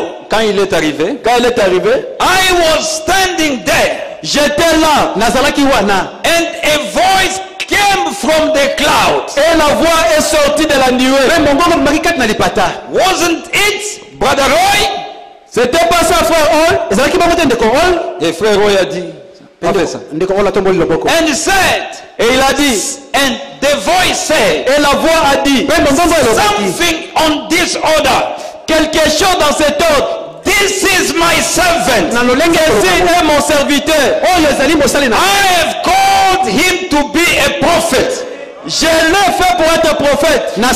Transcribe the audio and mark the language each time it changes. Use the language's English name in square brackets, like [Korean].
[French] quand il est arrivé, [English] I was standing there. [French] J'étais là, [English] and a voice came from the clouds. [French] Et la voix est sortie de la nuée. [English] Wasn't it, Brother Roy? [French] C'était pas ça, frère Hall? Et frère Roy a dit, pas fait ça. [English] And he said, [French] et il a dit, [English] and the voice said, [French] et la voix a dit, [English] something on this order, [French] quelque chose dans cet ordre. [English] This is my servant. [French] Ceci est mon serviteur. [English] I have called him to be a prophet. [French] Je l'ai fait pour être prophète.